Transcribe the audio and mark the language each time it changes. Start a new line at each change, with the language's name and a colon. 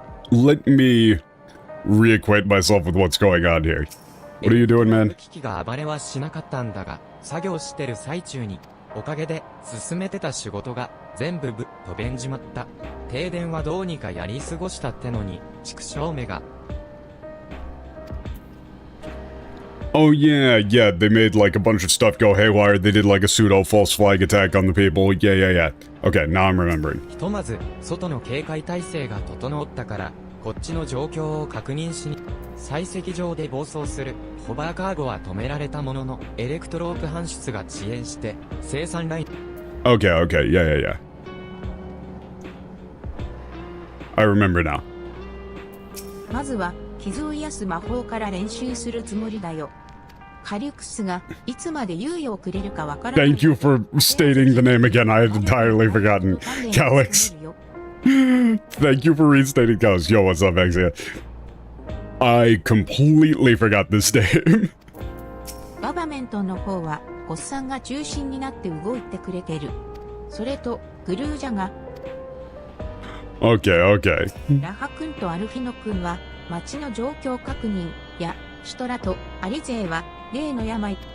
English: Let me reacquaint myself with what's going on here. What are you doing, man?
Japanese: 機器が暴れはしなかったんだが、作業してる最中に、おかげで進めてた仕事が全部ぶっ飛べんじまった。停電はどうにかやり過ごしたってのに、畜生めが。
English: Oh yeah, they made, like, a bunch of stuff go haywire. They did, like, a pseudo false flag attack on the people. Yeah. Okay, now I'm remembering.
Japanese: ひとまず、外の警戒態勢が整ったから、こっちの状況を確認しに、採石場で暴走するホバーカーゴは止められたものの、エレクトローク搬出が遅延して、生産ライン。
English: Okay, yeah. I remember now.
Japanese: まずは、傷を癒す魔法から練習するつもりだよ。カリュクスがいつまで猶予をくれるかわからない。
English: Thank you for stating the name again. I had entirely forgotten. Calyx. Thank you for restating Calyx. Yo, what's up, Exia? I completely forgot this name.
Japanese: ガバメントの方は、ゴッサンが中心になって動いてくれてる。それと、グルージャが。
English: Okay.
Japanese: ラハ君とアルフィノ君は、町の状況確認や、シュトラとアリゼーは、例の病。